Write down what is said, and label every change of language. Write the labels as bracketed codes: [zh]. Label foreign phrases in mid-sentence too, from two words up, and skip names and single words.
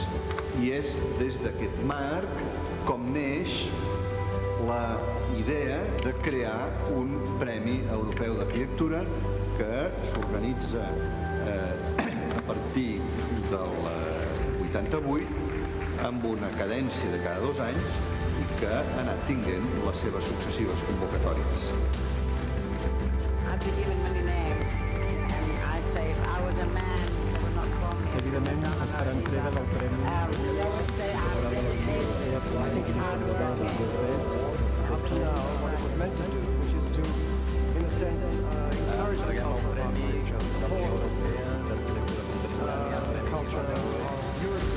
[ca] I és des d'aquest marc com neix la idea de crear un Premi Europeu d'Arquitectura que s'organitza a partir del 88 amb una cadència de cada 2 anys i que ha anat tinguent les seves successives convocatòries. [en] I've been given many names, and I say if I was a man, they would not call me. [ca] Evidentment, es farà entrega del premi. [en] They would say I'm dedicated to hard work. Up to now, what it was meant to do, which is to, in a sense, encourage the culture of architecture, support the culture of European